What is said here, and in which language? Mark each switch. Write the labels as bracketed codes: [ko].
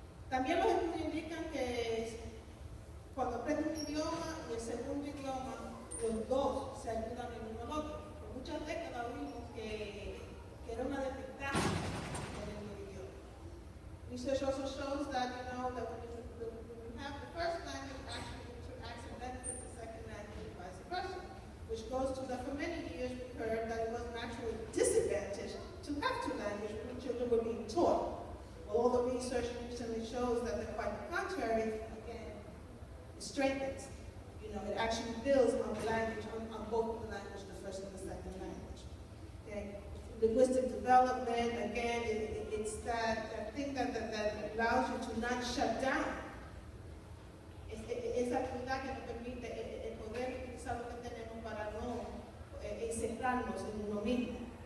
[es] También los estudios indican que cuando aprende un idioma y el segundo idioma, los dos se ayudan el uno al otro. Por muchas décadas vimos que era una desventaja en el idioma. [en] Research also shows that, you know, that when you have the first language, actually interacts and benefits the second language and vice versa. Which goes to that for many years we heard that it was an actual disadvantage to have two languages when children were being taught. All the research recently shows that the quite contrary, again, it strengthens. You know, it actually builds on the language, on both the language, the first and the second language. Okay? Linguistic development, again, it's that thing that allows you to not shut down. [es] Esa actividad que nos permite el poder utilizar lo que tenemos para no encerrarnos en uno mismo.